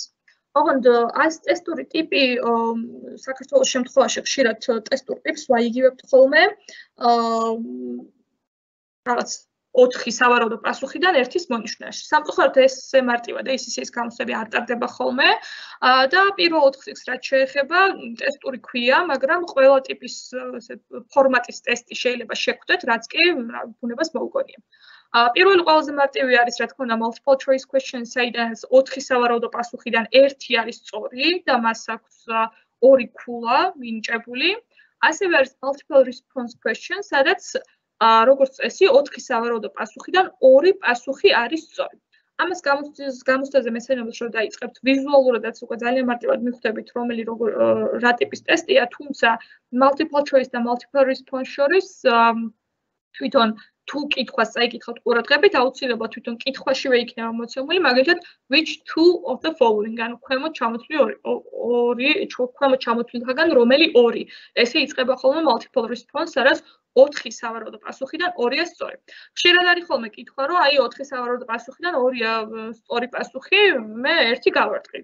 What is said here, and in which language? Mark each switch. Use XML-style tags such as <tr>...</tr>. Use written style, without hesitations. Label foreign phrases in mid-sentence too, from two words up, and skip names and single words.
<ka>ოღონდ ეს ტესტური ტიპი საქართველოს შემთხვევაში ხშირად ტესტურ ტიპს ვაიგივებთ ხოლმე რაღაც 4 სავარაუდო პასუხიდან 1-ის მონიშნაში. სამწუხაროდ ესე მარტივად ACCA-ის გამოცდები არ ტარდება ხოლმე და პირველ 4 წიგნს რაც შეეხება ტესტური ქვია, მაგრამ ყველა ტიპის ფორმატის ტესტი შეიძლება შეხვდეთ, რაც კი ბუნებას მოუგონია. პირველი ყველაზე მარტივი არის, რა თქმა უნდა,</ka> <en>multiple choice question,</en> <ka>საიდანაც 4 სავარაუდო პასუხიდან 1 არის სწორი და მას აქვს 2 ქულა მინიჭებული.</ka> <en>ასევე არის multiple response question,</en> <ka>სადაც როგორც წესი 4 სავარაუდო პასუხიდან 2 პასუხი არის სწორი. ამას გამოცდაზე მეცნიერებს რომ დაიწყებთ ვიზუალურადაც უკვე ძალიან მარტივად მიხვდებით, რომელი რა ტიპის ტესტია, თუმცა</ka> <en>multiple choice</en> <ka>და</ka> <en>multiple response</en> <ka>შორის თვითონ თუ კითხვას წაიკითხავთ ყურადღებით, აუცილებლად თვითონ კითხვაშივე იქნება მოცემული, მაგალითად,</ka> <en>which two of the following,</en> <ka>ანუ ქვემოთ ჩამოთვლილთაგან რომელი 2. ესე იწყება ხოლმე</ka> <en>multiple response,</en> <ka>სადაც 4 სავარაუდო პასუხიდან 2-ია სწორი. ხშირად არის ხოლმე კითხვა, რომ აი 4 სავარაუდო პასუხიდან 2-ია სწორი პასუხი, მე 1 გავარტყი.</ka>